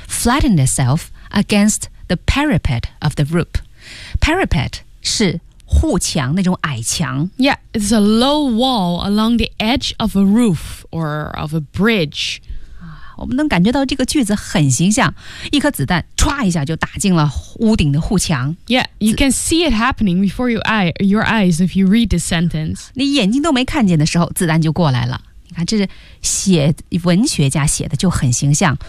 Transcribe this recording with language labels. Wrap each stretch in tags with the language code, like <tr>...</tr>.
<en>Flattened itself against the parapet of the roof.</en> <zh>Parapet 是护墙那种矮墙。</zh> <en>Yeah, it's a low wall along the edge of a roof or of a bridge.</en> <zh>我们能感觉到这个句子很形象，一颗子弹唰一下就打进了屋顶的护墙。</zh> <en>Yeah, you can see it happening before your eyes if you read the sentence.</en> <zh>你眼睛都没看见的时候，子弹就过来了。你看，这是写文学家写的就很形象。</zh>